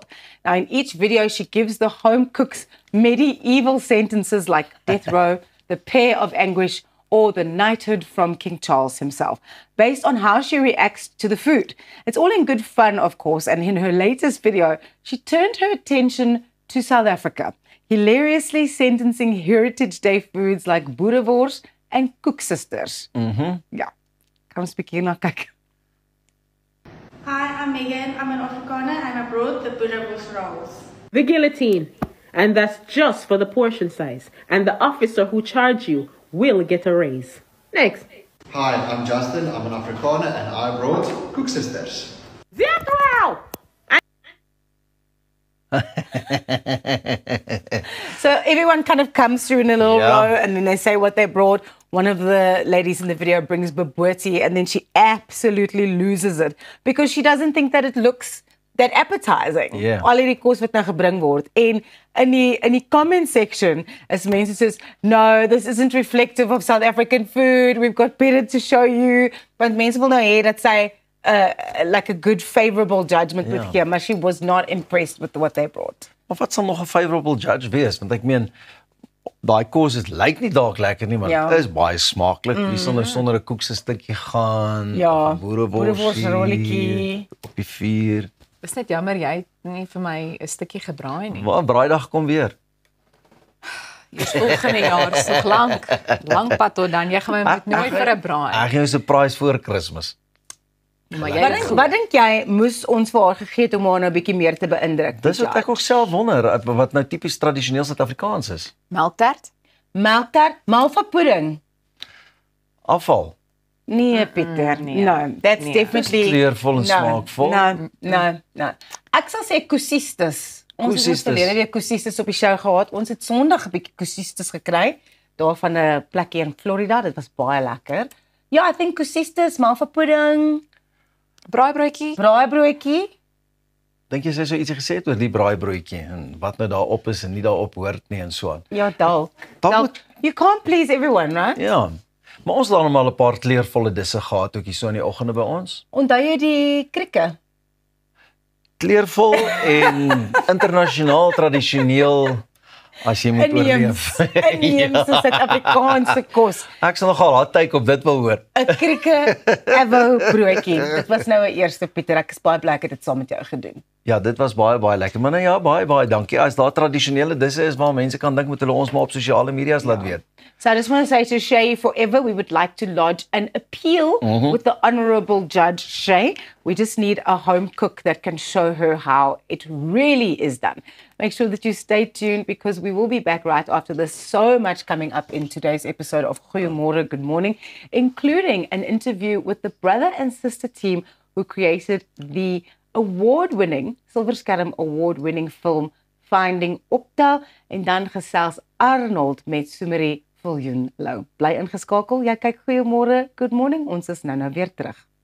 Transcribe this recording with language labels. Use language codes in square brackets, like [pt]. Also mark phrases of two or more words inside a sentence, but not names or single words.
[en] Now, in each video, she gives the home cooks medieval sentences like death row, the pear of anguish, or the knighthood from King Charles himself, based on how she reacts to the food. It's all in good fun, of course, and in her latest video, she turned her attention to South Africa, hilariously sentencing Heritage Day foods like boerewors and koeksisters. [af] Ja, kan ons bietjie na kyk. [en] Hi, I'm Megan. I'm an Afrikaner and I brought the boerewors rolls. The guillotine, and that's just for the portion size, and the officer who charged you will get a raise. Next. Hi, I'm Justin. I'm an Afrikaner and I brought koeksisters. Wow! So everyone kind of comes through in a little row and then they say what they brought. One of the ladies in the video brings bobotie and then she absolutely loses it because she doesn't think that it looks that appetizing. [af] Al hierdie kos wat nou gebring word. En in die comment section is mense soos, [en] no, this isn't reflective of South African food. We've got better to show you. [af] Want mense wil nou hê dat sy [en] like a good favorable judgment with here, maar she was not impressed with what they brought. [af] Maar wat sal nog 'n [en] favorable judge [af] wees? Want ek meen daai kos is lyk nie dalk lekker nie, maar dit is baie smaaklik. Wie sal nou sonder 'n koekse stukkie gaan? Ja, boereworsrolletjie op die vuur. Dis net jammer jy het nie vir my 'n stukkie gebraai nie. Maar braaidag kom weer. Dis volgende jaar so lank pad tot dan. Jy gaan my met nooit vir 'n braai. Ek gee jou 'n surprise voor Kersfees. Maar jy Wat dink jy moes ons vir haar gegee het om haar nou 'n bietjie meer te beïndruk? Dis wat ek ook self wonder, wat nou tipies tradisioneel Suid-Afrikaans is. Melktert? Melktert, malva pudding. Afval. Nee, Pieter. [en] No, that's definitely [af] kleurvol en smaakvol. No. Ek sal sê koesistes. Ons het verlede week koesistes op die show gehad. Ons het Sondag 'n bietjie koesistes gekry daar van 'n plekkie in Florida. Dit was baie lekker. Ja, [en] I think koesistes, malva pudding, braaibroodjie. [af] Dink jy sy sou ietsie gesê het oor die braaibroodjie en wat nou daarop is en nie daarop hoort nie en so aan? Ja, dalk. [en] You can't please everyone, right? [af] Ja. Maar ons het dan al 'n paar kleurvolle disse gehad ook hier so in die oggende by ons. Onthou jy die krieke? Kleurvol en internasionaal tradisioneel as jy moet oorleef. Inheemse Suid-Afrikaanse kos. Ek sal nogal [en] hard take [af] op dit wil hoor. 'n Krieke avo broodjie. Dit was nou 'n eerste, Pieter. Ek is baie bly ek het dit saam met jou gedoen. Ja, dit was baie lekker. Maar nou ja, baie dankie. As daar tradisionele disse is waar mense kan dink moet hulle ons maar op sosiale media's laat weet. [en] So I just want to say to Shay Forever, we would like to lodge an appeal with the Honourable Judge Shay. We just need a home cook that can show her how it really is done. Make sure that you stay tuned because we will be back right after this. So much coming up in today's episode of Goeiemôre, Good Morning, including an interview with the brother and sister team who created the award-winning, Silver Skerm award-winning film Finding Optel, [af] en dan gesels Arnold met Sumeri Viljoen-Lou. Bly ingeskakel. Jy kyk Goeiemôre, Good Morning. Ons is nou weer terug.